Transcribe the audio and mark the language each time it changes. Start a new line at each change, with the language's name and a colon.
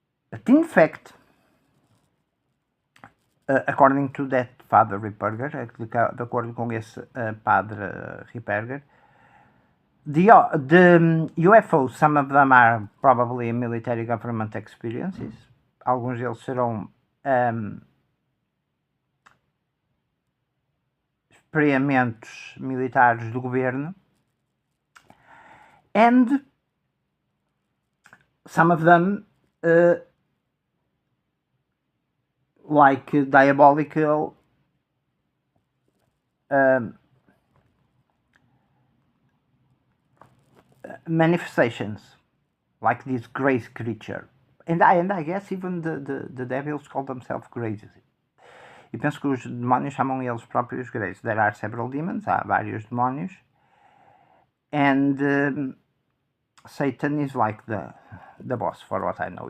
English: But in fact, according to that Father Ripperger,
Portuguese: de acordo com esse Padre Ripperger,
English: the UFOs, some of them are probably military government experiences.
Portuguese: Alguns deles serão experimentos militares do governo.
English: And some of them like diabolical manifestations, like this grace creature. And I guess even the devils call themselves graces.
Portuguese: E penso que os demónios chamam eles próprios graces.
English: There are several demons,
Portuguese: há vários demónios.
English: And Satan is like the boss, for what I know.